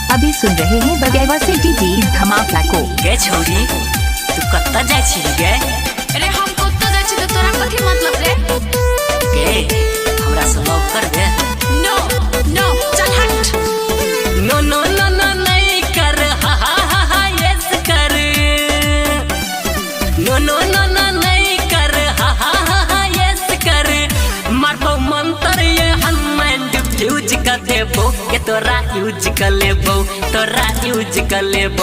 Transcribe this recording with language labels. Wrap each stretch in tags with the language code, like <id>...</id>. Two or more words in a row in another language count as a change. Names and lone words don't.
<hi>अभी सुन रहे हैं बगैवा सिटी की धमाका को।</hi> <anp>गे छोरी तू कत्ता जाय छी गे? अरे हम कत्ता जाय छी त तोरा कथि मतलब रे? गे हमरा से लव कर दे।</anp> <en>no no</en> <hi>चल हट।</hi> <en>no no no no</en> <hi>नहीं कर, हा हा हा हा यस कर।</hi> <en>no no no no</en> <hi>नहीं कर, हा हा हा हा यस कर।</hi> <anp>मारबो मंत्र ये हनुमान फ्यूज कर देबो के तोरा यूज कर लेबो, तोरा यूज कर लेबो।</anp>